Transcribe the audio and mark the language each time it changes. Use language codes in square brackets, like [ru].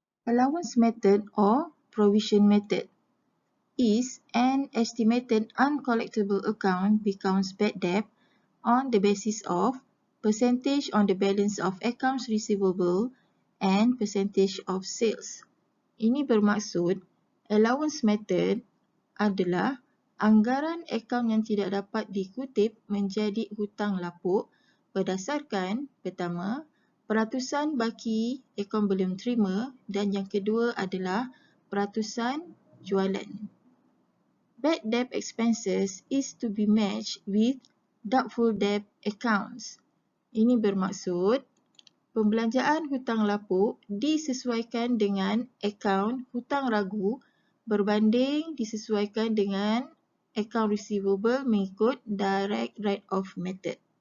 [en] Allowance method or provision method is an estimated uncollectible account becomes bad debt on the basis of percentage on the balance of accounts receivable and percentage of sales. [ms] Ini bermaksud allowance method adalah anggaran akaun yang tidak dapat dikutip menjadi hutang lapuk berdasarkan pertama, peratusan baki akaun belum terima dan yang kedua adalah peratusan jualan. [en] Bad debt expenses is to be matched with doubtful debt accounts. [ms] Ini bermaksud pembelanjaan hutang lapuk disesuaikan dengan akaun hutang ragu berbanding disesuaikan dengan akaun receivable mengikut direct write-off method.